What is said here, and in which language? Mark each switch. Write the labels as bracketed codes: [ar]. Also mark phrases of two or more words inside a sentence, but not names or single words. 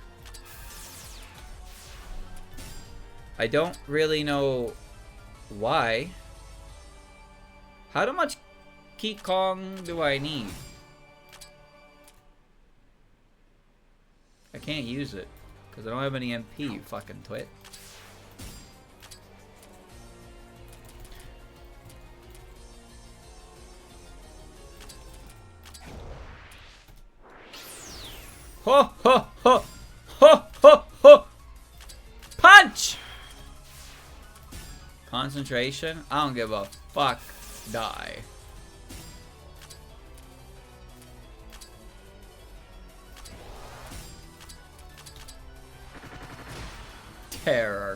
[en] I don't really know why. How much King Kong do I need? I can't use it because I don't have any MP, you fucking twit. Ho ho ho ho ho ho! Punch! Concentration? I don't give a fuck. Die. Terror.